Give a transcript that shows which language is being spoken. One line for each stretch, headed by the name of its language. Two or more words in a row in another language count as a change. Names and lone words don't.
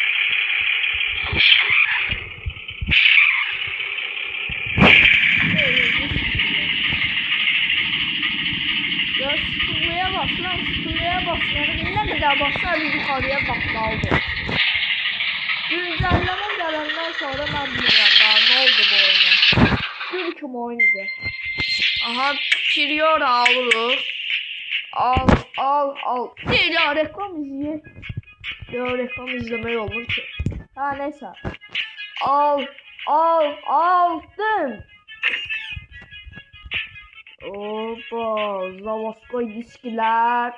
Azerbaijani: Ya sıkılmaya basıram, nə qədər basıram, yuxarıya qalxmalıdır. Güncəlləmə gələndən sonra mən bilmirəm daha nə oldu bu oyuna. Gül kimi oynadı. Aha, Priora alırıq. Al.
Turkish: Değil ya reklam izleyeyim. Ya reklam izlemeyi olur ki. Ha neyse. Aldım. Opa, Zavaskoy diskiler.